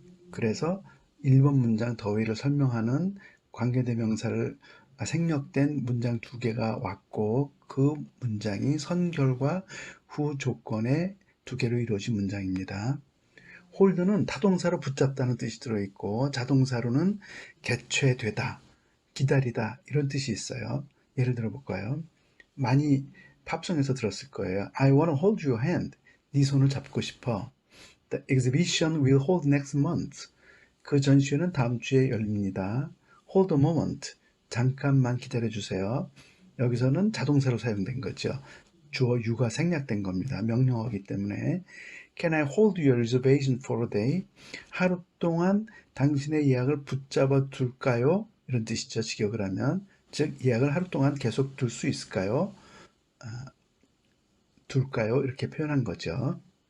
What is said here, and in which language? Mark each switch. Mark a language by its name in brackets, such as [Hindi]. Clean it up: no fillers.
[Korean] 그래서 1번 문장 더위를 설명하는 관계대명사를 생략된 문장 두 개가 왔고 그 문장이 선결과 후 조건의 두 개로 이루어진 문장입니다. 홀드는 타동사로 붙잡다는 뜻이 들어있고 자동사로는 개최되다, 기다리다 이런 뜻이 있어요. 예를 들어 볼까요? 많이 팝송에서 들었을 거예요. [English] I want to hold your hand. [Korean] 네 손을 잡고 싶어. [English] The exhibition will hold next month. [Korean] 그 전시회는 다음 주에 열립니다. [English] Hold a moment. [Korean] 잠깐만 기다려 주세요. 여기서는 자동사로 사용된 거죠. 주어 you가 생략된 겁니다. 명령어이기 때문에 [English] Can I hold your reservation for a day? [Korean] 하루 동안 당신의 예약을 붙잡아 둘까요? 이런 뜻이죠. 직역을 하면. 즉 예약을 하루 동안 계속 둘 수 있을까요? 둘까요? 이렇게 표현한 거죠.